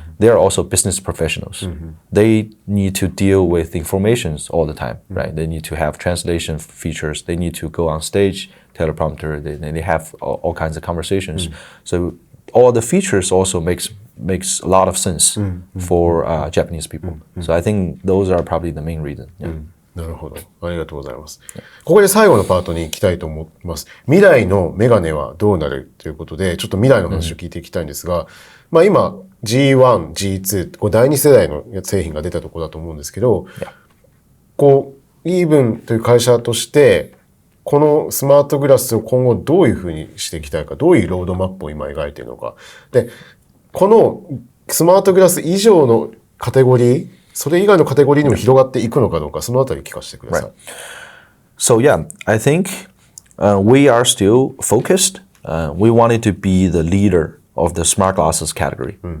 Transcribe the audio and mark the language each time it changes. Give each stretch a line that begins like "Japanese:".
English: They're also business professionals. They need to deal with informations all the time, right? They need to have translation features. They need to go on stage, teleprompter. They have all kinds of conversations. So all the features also makes a lot of sense for Japanese people. So I think those are probably the main reason. Yeah.
Japanese: なるほど。ありがとうございます。ここで最後のパートに行きたいと思います。未来のメガネはどうなるということで、ちょっと未来の話を聞いていきたいんですが、まあ今 G1、G2、第2世代の製品が出たところだと思うんですけど、こう、Even という会社として、このスマートグラスを今後どういうふうにしていきたいか、どういうロードマップを今描いているのか。で、このスマートグラス以上のカテゴリー、それ以外のカテゴリーにも広がっていくのかどうか、そのあたり聞かせてください。
English: Right. So yeah, I think we are still focused. We wanted to be the leader of the smart glasses category.